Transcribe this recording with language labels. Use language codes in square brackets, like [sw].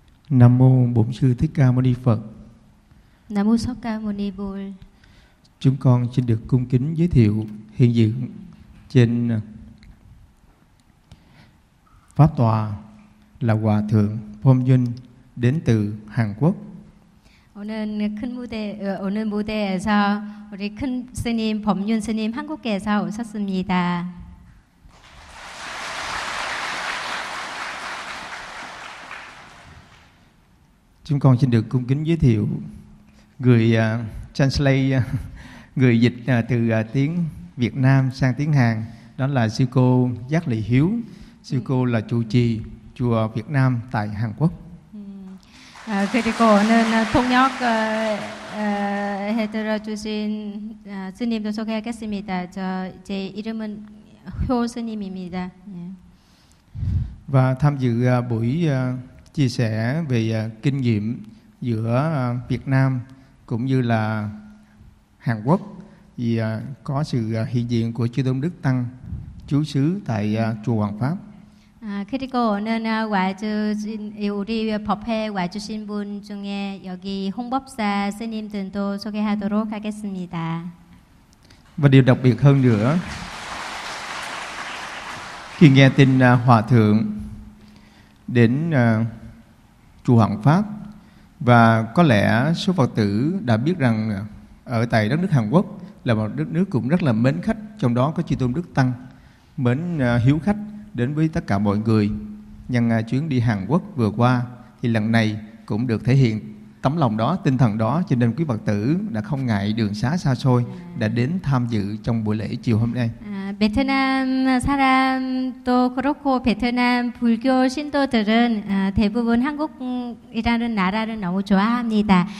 [vi] Nam mô Bổn sư Thích Ca Mâu Ni Phật. Nam mô Sắc Ca Mâu Ni Bồ. Chúng con xin được cung kính giới thiệu hiện diện trên pháp tòa là Hòa thượng Phom Jun đến từ Hàn Quốc. [ko] 오늘 큰 무대 오늘 무대에서 우리 큰 스님 범윤 스님 한국에서 오셨습니다. [vi] 지금 con xin được cung kính giới thiệu người translate người dịch từ tiếng Việt Nam sang tiếng Hàn, đó là sư cô Giác Lị Hiếu. Sư cô là trụ trì chùa Việt Nam tại Hàn Quốc. [ko] 그리고 오늘 통역 해드려 주신 스님도 소개하겠습니다. 저 제 이름은 효 스님입니다. [vi] Và tham dự buổi chia sẻ về kinh nghiệm giữa Việt Nam cũng như là Hàn Quốc thì có sự hiện diện của Chư Tôn Đức Tăng chú xứ tại chùa Hoàng Pháp. [ko] 그리고 오늘 와주신 우리 법회 와주신 분 중에 여기 홍법사 스님들도 소개하도록 하겠습니다. [vi] Và điều đặc biệt hơn nữa khi nghe tin Hòa thượng đến chùa Hoằng Pháp, và có lẽ số Phật tử đã biết rằng ở tại đất nước Hàn Quốc là một đất nước cũng rất là mến khách, trong đó có Chư Tôn Đức Tăng mến hiếu khách đến với tất cả mọi người. Nhân chuyến đi Hàn Quốc vừa qua thì lần này cũng được thể hiện tấm lòng đó, tinh thần đó, cho nên quý Phật tử đã không ngại đường xá xa xôi đã đến tham dự trong buổi lễ chiều hôm nay. [ko] 베트남 사람도 그렇고 베트남 불교 신도들은 대부분 한국이라는 나라를 너무 좋아합니다.